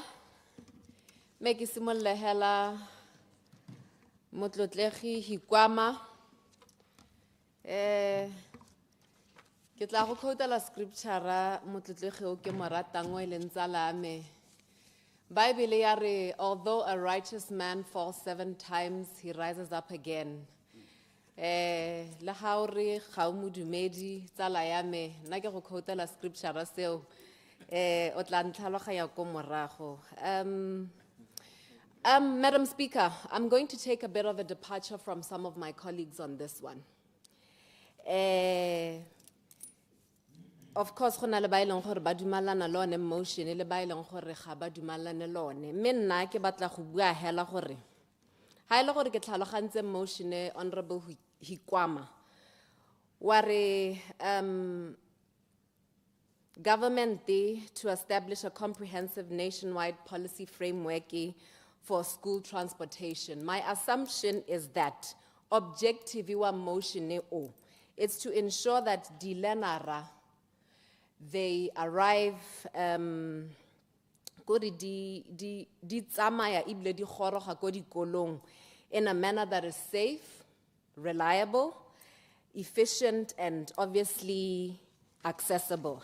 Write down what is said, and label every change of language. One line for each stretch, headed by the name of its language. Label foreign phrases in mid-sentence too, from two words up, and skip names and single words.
Tswana: Me ke simolle hela motlotlegi Hikwama. Ke tla go quote-la scripture motlotlegi o ke mo ratang o e leng tsala me. Bible ya re,
English: although a righteous man falls 7 times, he rises up again.
Tswana: Le ha o re ga o modumedi tsala ya me, nna ke go quote-la scripture seo o tla ntlhaloganya ko morago.
English: Madam Speaker, I'm going to take a bit of a departure from some of my colleagues on this one. Of course,
Tswana: go na le ba e leng gore ba dumalana le one motion le ba e leng gore ga ba dumalane le one. Mme nna ke batla go bua hela gore ha ile gore ke tlhalogantse motion Honorable Hikwama wa re
English: government to establish a comprehensive nationwide policy framework for school transportation. My assumption is that
Tswana: objective wa motion
English: it's to ensure that the learner they arrive in a manner that is safe, reliable, efficient, and obviously accessible.